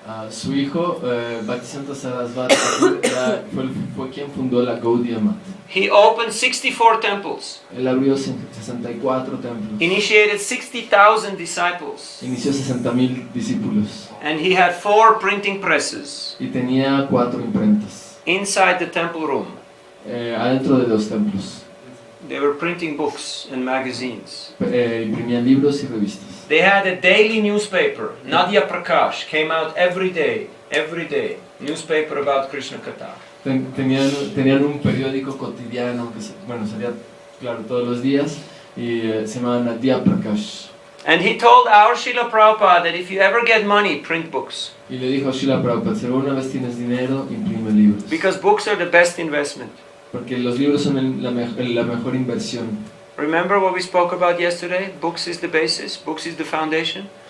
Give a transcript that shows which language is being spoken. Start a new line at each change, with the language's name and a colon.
Spanish: Su hijo, Bhaktisiddhanta Saraswati Thakur, fue quien fundó la Gaudiya Math.
English: He opened 64 temples.
Spanish: Él abrió 64 templos.
English: Initiated 60,000 disciples.
Spanish: Inició 60,000 discípulos.
English: And he had 4 printing presses
Spanish: Y tenía 4 imprentas.
English: inside the temple room.
Spanish: Adentro de los templos.
English: They were printing books and magazines.
Spanish: Imprimían libros y revistas.
English: They had a daily newspaper. Nadia Prakash came out every day. Newspaper about Krishna Katha.
Spanish: Tenían un periódico cotidiano que salía, claro, todos los días y se llamaba Nadia Prakash.
English: And he told our Srila Prabhupada that if you ever get money, print books.
Spanish: Y le dijo a Srila Prabhupada, si alguna vez tienes dinero, imprime libros.
English: Because books are the best investment.
Spanish: Porque los libros son la mejor inversión.
English: Remember what we spoke about yesterday? Books is the basis, books is the foundation.